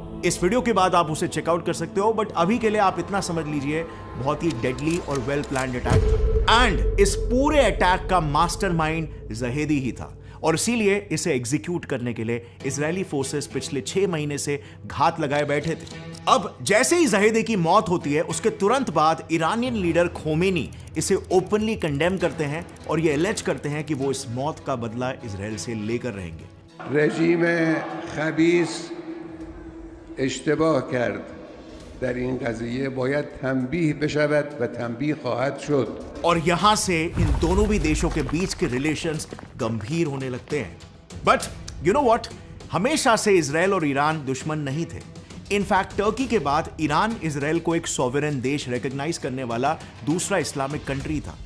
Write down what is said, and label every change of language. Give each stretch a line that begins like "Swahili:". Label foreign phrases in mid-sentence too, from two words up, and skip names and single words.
Hindi: इस वीडियो के बाद आप उसे चेकआउट कर सकते हो, बट अभी के लिए आप इतना समझ लीजिए, बहुत ही डेडली और
English: well planned attack
Hindi: था एंड इस पूरे अटैक का मास्टरमाइंड ज़हेदी ही था, और इसीलिए इसे एग्जीक्यूट करने के लिए
English: Israeli forces
Hindi: पिछले 6 महीने से घात लगाए बैठे थे। अब जैसे ही ज़हेदी की मौत होती है, उसके तुरंत बाद
English: Iranian leader
Hindi: खोमेनी इसे
English: openly condemn
Hindi: करते हैं और ये एलेज करते हैं कि वो इस मौत का बदला इजराइल से लेकर रहेंगे।
Persian: رژیم خبیث اشتباه کرد در این قضیه باید تنبیه بشود و تنبیه خواهد شد।
Hindi: और यहां से इन दोनों भी देशों के बीच के रिलेशंस गंभीर होने लगते हैं।
English: but you know what,
Hindi: हमेशा से इजराइल और ईरान दुश्मन नहीं थे। इनफैक्ट टर्की के बाद ईरान इजराइल को एक सॉवरेन देश रिकॉग्नाइज करने वाला दूसरा
English: Islamic country
Hindi: था।